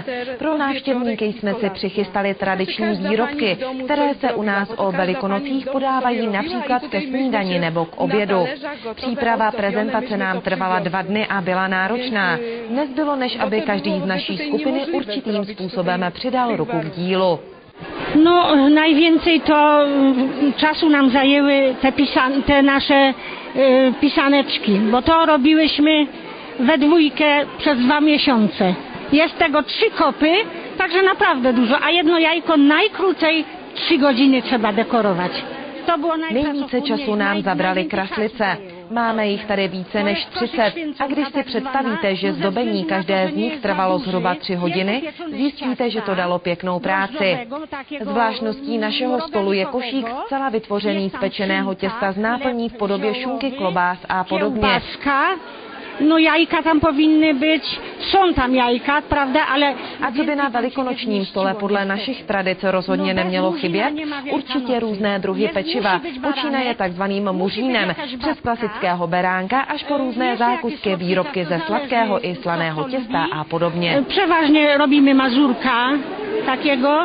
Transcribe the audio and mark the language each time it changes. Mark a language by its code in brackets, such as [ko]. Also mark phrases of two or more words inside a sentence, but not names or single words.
[cs] Pro návštěvníky jsme si přichystali tradiční výrobky, které se u nás o velikonocích podávají například ke snídani nebo k obědu. Příprava prezentace nám trvala 2 dny a byla náročná. Nezbylo, než aby každý z naší skupiny určitým způsobem přidal ruku k dílu. [pl] No, najwięcej to czasu nam zajęły te nasze pisaneczki, bo to robiłyśmy we dwójkę przez 2 miesiące. Jest tego 3 kopy, także naprawdę dużo, a jedno jajko najkrócej 3 godziny trzeba dekorować. [cs] Nejvíce času nám zabrali kraslice. Máme jich tady více než 30 a když si představíte, že zdobení každé z nich trvalo zhruba 3 hodiny, zjistíte, že to dalo pěknou práci. Zvláštností našeho stolu je košík zcela vytvořený z pečeného těsta s náplní v podobě šunky, klobás a podobně. [pl] No jajka tam powinny być, są tam jajka, prawda, ale... [cs] A co by na velikonočním stole podle našich tradic rozhodně nemělo chybět? Určitě různé druhy pečiva, počínaje takzvaným muřínem, přes klasického beránka až po různé zákusky, výrobky ze sladkého i slaného těsta a podobně. Převážně robíme [pl] mazurka takiego.